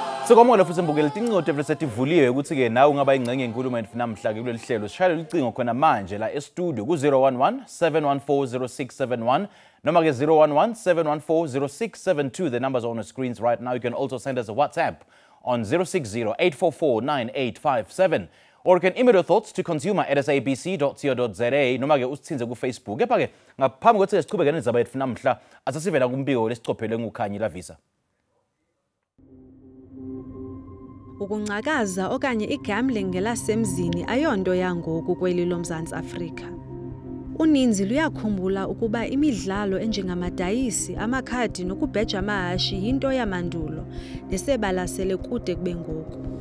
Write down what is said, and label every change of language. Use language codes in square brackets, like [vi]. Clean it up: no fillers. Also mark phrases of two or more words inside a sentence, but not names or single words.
[zu] Sikwamukela futhi mbukeli tinqodo evesetivuliwe ukuthi ke nawe ungaba ingcenye enkulumo namhla ke kuleli hlelo sishayela licingo khona manje la e-studio ku 011 714 0671 noma ke 011 714 0672. [en] The numbers are on the screens right now. You can also send us a WhatsApp on 060 844 9857. Or you can email your thoughts to consumer@sabc.co.za [zu] noma ke usithinze ku Facebook. Kepha ke ngaphambi kokuthi sichubeke nezaba yethu namhla asasivela kumbiko lesicophele nguKhanyi Lavisa. [xh] Ukungcakaza okanye igambling ngelasemzini ayonto yangoku kweli loMzantsi Afrika. Uninzi luyakhumbula ukuba imidlalo enjengamadayisi, amakhadi nokubheja amahashi yinto yamandulo nesebalasele kude kube ngoku.